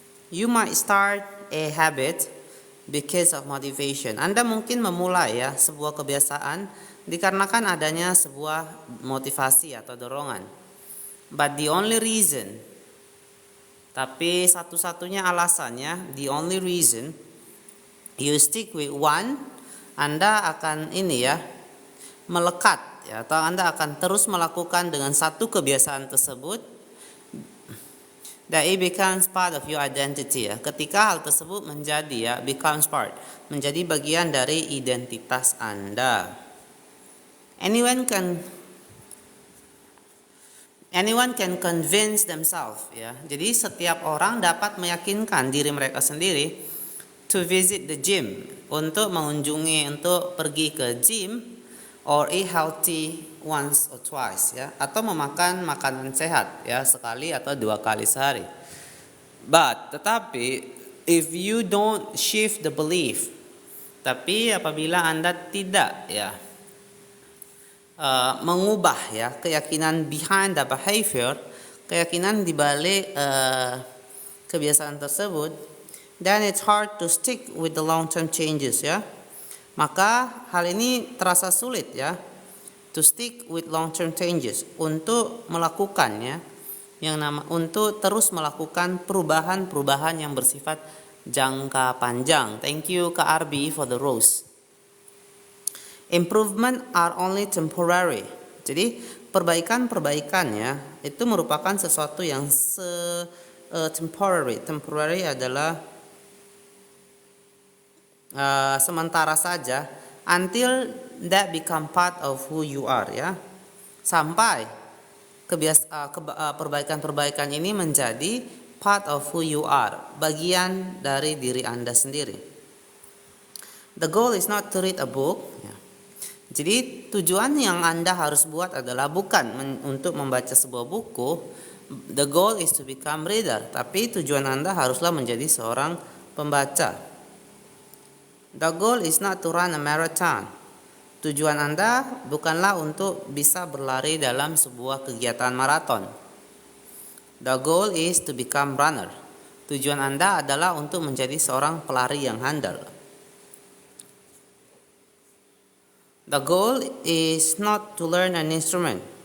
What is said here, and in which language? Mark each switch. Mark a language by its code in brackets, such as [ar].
[en] You might start a habit because of motivation. [id] Anda mungkin memulai, ya, sebuah kebiasaan dikarenakan adanya sebuah motivasi atau dorongan. [en] But the only reason, [id] tapi satu-satunya alasannya, [en] the only reason you stick with one, [id] Anda akan melekat, ya, atau Anda akan terus melakukan dengan satu kebiasaan tersebut, [en] that it becomes part of your identity, ya. [id] Ketika hal tersebut menjadi, ya, [en] becomes part, [id] menjadi bagian dari identitas Anda. [en] Anyone can convince themselves, ya. [id] Jadi setiap orang dapat meyakinkan diri mereka sendiri [en] to visit the gym, [id] untuk pergi ke gym, [en] or eat healthy once or twice, [id] ya, atau memakan makanan sehat, ya, sekali atau 2 kali sehari. [en] Tetapi if you don't shift the belief, [id] tapi apabila Anda tidak, ya, mengubah, ya, keyakinan [en] behind the behavior, [id] keyakinan di balik kebiasaan tersebut, [en] then it's hard to stick with the long term changes, ya. [id] Maka hal ini terasa sulit, ya, [en] to stick with long term changes, [id] untuk melakukannya, untuk terus melakukan perubahan yang bersifat jangka panjang. [en] Thank you Kak Arbi for the rose. Improvement are only temporary. [id] Jadi perbaikan, ya, itu merupakan sesuatu yang temporary. Temporary adalah sementara saja, [en] until that become part of who you are, [id] ya, sampai perbaikan ini menjadi [en] part of who you are, [id] bagian dari diri Anda sendiri. [en] The goal is not to read a book. [id] Jadi tujuan yang Anda harus buat adalah bukan untuk membaca sebuah buku. [en] The goal is to become reader. [id] Tapi tujuan Anda haruslah menjadi seorang pembaca. [en] The goal is not to run a marathon. [id] Tujuan Anda bukanlah untuk bisa berlari dalam sebuah kegiatan maraton. [en] The goal is to become runner. [id] Tujuan Anda adalah untuk menjadi seorang pelari yang handal. [en] The goal is not to learn an instrument.